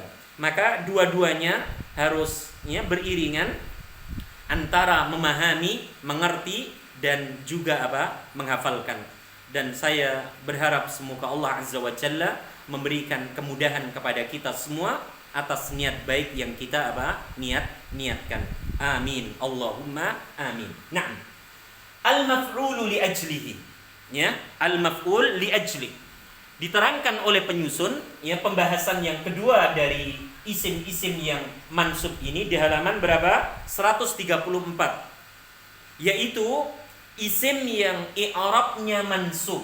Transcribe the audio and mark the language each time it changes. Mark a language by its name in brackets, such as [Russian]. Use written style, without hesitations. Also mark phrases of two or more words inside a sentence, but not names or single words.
[Indonesian] Maka dua-duanya harus, ya, beriringan antara memahami, mengerti, dan juga apa? Menghafalkan. Dan saya berharap semoga Allah [Arabic] عز وجل [Indonesian] memberikan kemudahan kepada kita semua atas niat baik yang kita apa? Niatkan. Amin. [Arabic] اللهم آمين. [Indonesian] Naam. [Arabic] المفعول لأجله. Ya, المفعول لأجل. [Indonesian] Diterangkan oleh penyusun, ya, pembahasan yang kedua dari isim-isim yang mansub ini di halaman berapa? 134. Yaitu isim yang i'rabnya mansub.